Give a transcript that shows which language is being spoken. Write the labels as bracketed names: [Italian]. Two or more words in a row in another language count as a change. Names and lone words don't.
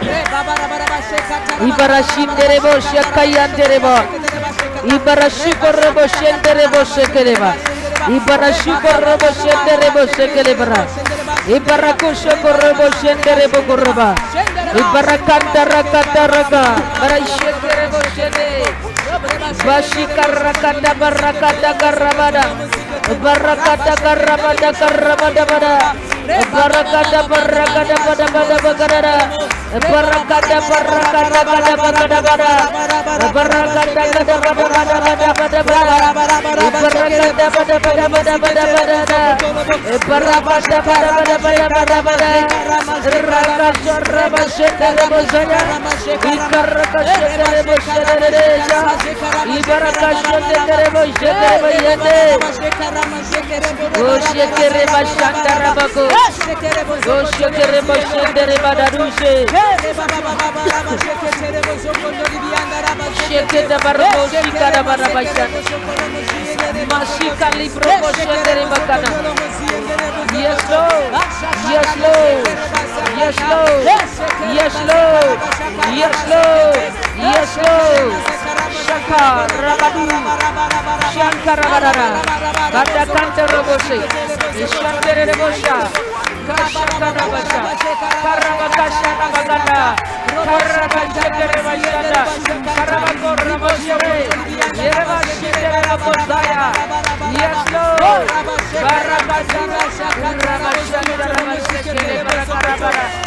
[English] Ibarashinderebo Shakayanderebo, Ibarashikorebo Shenderebo Shekereba, Ibarashikorebo Shenderebo Shekelebra, Ibarakushokorebo Shenderebo Kuraba, Ibarakantaragataraga, Barashekerebo Shende, Bashikarakata Barakata Karabada, Barakata Karabada Karabada Bada, Barakata Barakata Bada Bada Bagada, Barakata Barakata Bada Bagada Bada, Barakata Bada Bada Bada Bada Bada, Barakata Bada Bada Bada Bada Bada, Barakata Bada Bada Bada Bada Bada, Rakasha Rabasheta Rabosaya, Ikarakasha Rabosaya, Ibarakasha Rabosaya, Oshekere Bashanda Rabako, Oshekere Bashanda Badarushe, Sheketa Barabo Shikara Barabashan, Mashika Libro Bashanda Bakana. Yes, Lord, yes, Lord, yes, Lord, yes, Lord, yes, Lord, yes, Lord. Shaka Rabadu Shankara Barara Bada Kanta Roboshi Shantere Rebosha Kashaka Rabasha Karabakasha Rabagada Karabashaka Rebashada Karabako Raboshere Yereva Shikera Rabosaya Yes Lord Karabashaka Rabashaka Rabashakere Barakarabara